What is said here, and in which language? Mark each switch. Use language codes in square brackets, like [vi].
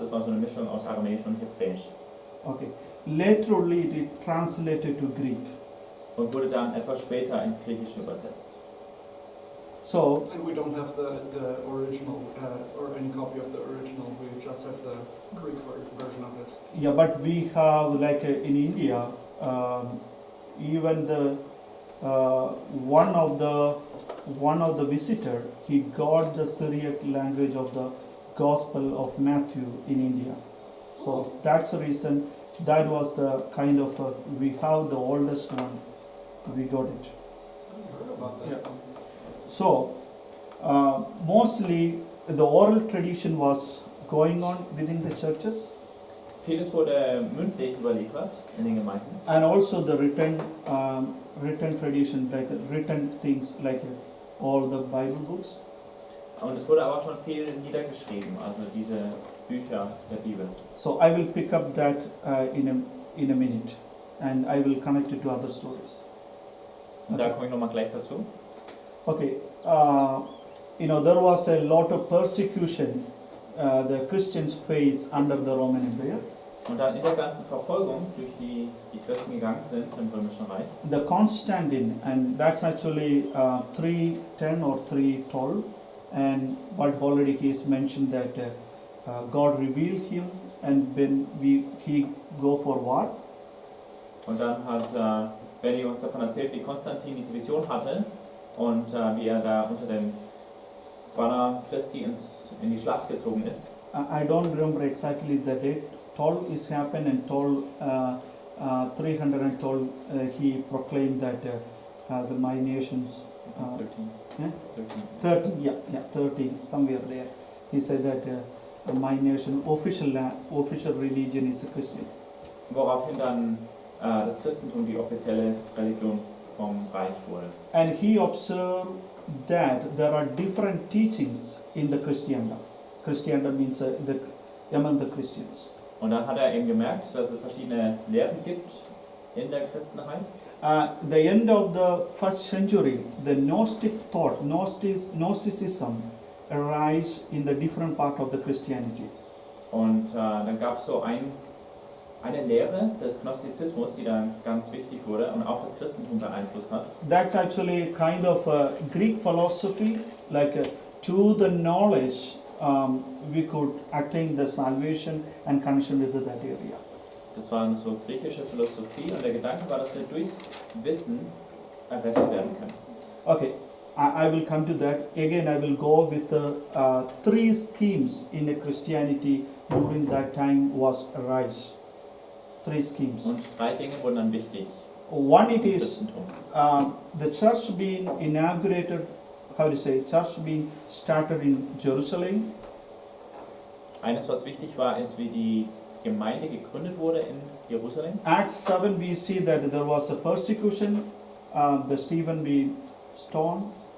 [de] Das war so eine Mischung aus Aramäisch und Hebräisch. [en] Okay. Later only it translated to Greek. [de] Und wurde dann etwas später ins Griechische übersetzt. [en] So And we don't have the original or any copy of the original. We just have the Greek version of it. yeah, but we have like in India, even the one of the visitor, he got the Syriac language of the Gospel of Matthew in India. So that's the reason. That was the kind of we have the oldest one. We got it. I heard about that. Yeah. So mostly the oral tradition was going on within the churches, [de] Vieles wurde mündlich überliefert in den Gemeinden. [en] and also the written tradition, like written things like all the Bible books. [de] Und es wurde aber schon viel niedergeschrieben, also diese Bücher der Bibel. [en] So I will pick up that in a minute, and I will connect it to other stories. [de] Und da komme ich nochmal gleich dazu. [en] Okay, there was a lot of persecution the Christians faced under the Roman Empire. [de] Und dann in der ganzen Verfolgung, durch die Christen gegangen sind im Römischen Reich, [en] The Constantine, and that's actually 310 or 312, and what already he has mentioned that God revealed him, and when he go for war. [de] und dann hat Benny uns davon erzählt, wie Konstantin diese Vision hatte und wie er da unter dem Banner Christi in die Schlacht gezogen ist. [en] I don't remember exactly the date. 12 is happened, and 312 he proclaimed that my nations. 13. Yeah? 13. 13, yeah, 13, somewhere there. He said that my nation, official religion is a Christian. [de] Woraufhin dann das Christentum die offizielle Religion vom Reich wurde. [en] And he observed that there are different teachings in the Christendom. Christendom means among the Christians. [de] Und dann hat er eben gemerkt, dass es verschiedene Lehren gibt in der Christenheit. [en] The end of the first century, the Gnostic thought, Gnosticism, arise in the different part of the Christianity. [de] Und dann gab es so eine Lehre des Gnostizismus, die dann ganz wichtig wurde und auch das Christentum beeinflusst hat. [en] That's actually kind of a Greek philosophy, like to the knowledge we could attain the salvation and connection with that area. [de] Das war eine so griechische Philosophie und der Gedanke war, dass wir durch Wissen errettet werden können. [en] Okay, I will come to that. Again, I will go with the 3 schemes in a Christianity during that time was arise. 3 schemes. [de] Und 3 Dinge wurden dann wichtig [en] One, it [de] im [en] is [de] Christentum. [en] the church being inaugurated, church being started in Jerusalem. [de] Eines, was wichtig war, ist, wie die Gemeinde gegründet wurde in Jerusalem. [en] Acts 7, we see that there was a persecution, the Stephen being stoned.